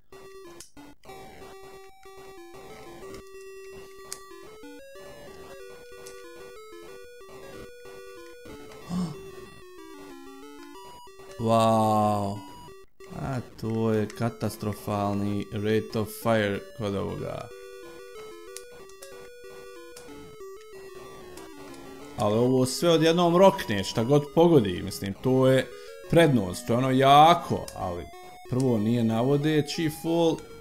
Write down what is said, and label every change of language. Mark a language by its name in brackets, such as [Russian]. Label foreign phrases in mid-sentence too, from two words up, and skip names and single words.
[English] Wow. [Serbian] A to je katastrofalni [English] rate of fire [Serbian] kod ovoga. Ali ovo sve odjednom rokne, šta god pogodi, mislim, to je prednost, to je ono jako, ali prvo nije navodeći full.